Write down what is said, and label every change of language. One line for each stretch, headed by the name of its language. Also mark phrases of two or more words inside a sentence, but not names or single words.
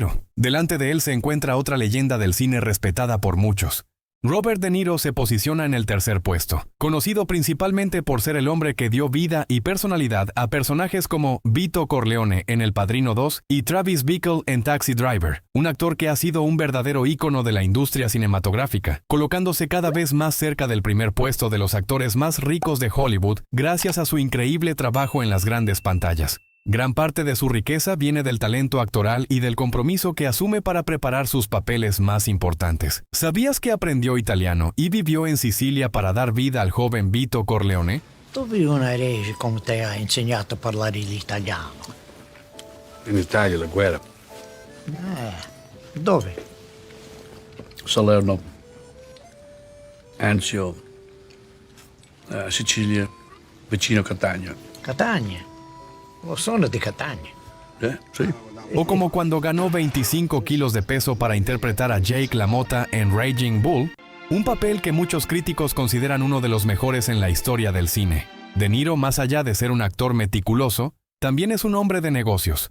Spanish: Delante de él se encuentra otra leyenda del cine respetada por muchos: Robert De Niro se posiciona en el tercer puesto, conocido principalmente por ser el hombre que dio vida y personalidad a personajes como Vito Corleone en El Padrino 2 y Travis Bickle en Taxi Driver, un actor que ha sido un verdadero ícono de la industria cinematográfica, colocándose cada vez más cerca del primer puesto de los actores más ricos de Hollywood gracias a su increíble trabajo en las grandes pantallas. Gran parte de su riqueza viene del talento actoral y del compromiso que asume para preparar sus papeles más importantes. ¿Sabías que aprendió italiano y vivió en Sicilia para dar vida al joven Vito Corleone?
Italian: Dove una erede come te ha insegnato a parlare l'italiano? In Italia la guerra. Dove? Salerno, Anzio, Sicilia, vicino Catania. Catania. Lo sono di Catania.
Spanish: Sí. O como cuando ganó 25 kilos de peso para interpretar a Jake LaMotta en Raging Bull, un papel que muchos críticos consideran uno de los mejores en la historia del cine. De Niro, más allá de ser un actor meticuloso, también es un hombre de negocios.